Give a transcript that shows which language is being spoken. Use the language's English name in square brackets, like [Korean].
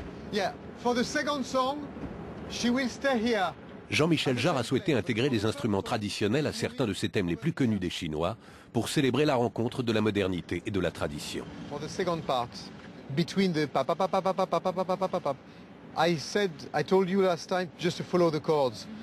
[English] Yeah, for the second song, she will stay here. [French] Jean-Michel Jarre a souhaité intégrer des instruments traditionnels à certains de ses thèmes les plus connus des Chinois pour célébrer la rencontre de la modernité et de la tradition. [English] For the second part, between the pa pa pa pa pa pa pa pa pa pa pa pa, I told you last time just to follow the chords.